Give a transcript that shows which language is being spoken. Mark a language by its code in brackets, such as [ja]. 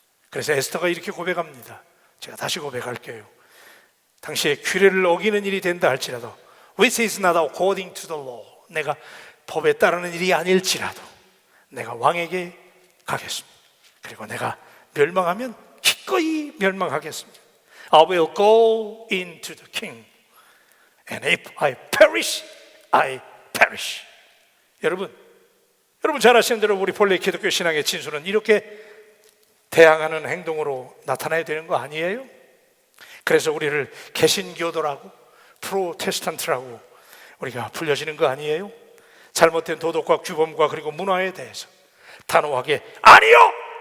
[ko] 그래서 에스더가 이렇게 고백합니다. 제가 다시 고백할게요. 당시에 규례를 어기는 일이 된다 할지라도 [en] Which is not according to the law, [ko] 내가 법에 따르는 일이 아닐지라도 내가 왕에게 가겠습니다. 그리고 내가 멸망하면 기꺼이 멸망하겠습니다. [en] I will go into the king, and if I perish, I perish. [ko] 여러분 잘 아시는 대로 우리 본래 기독교 신앙의 진수는 이렇게 대항하는 행동으로 나타나야 되는 거 아니에요? 그래서 우리를 개신교도라고 프로테스탄트라고 우리가 불려지는 거 아니에요? 잘못된 도덕과 규범과 그리고 문화에 대해서 단호하게 아니요!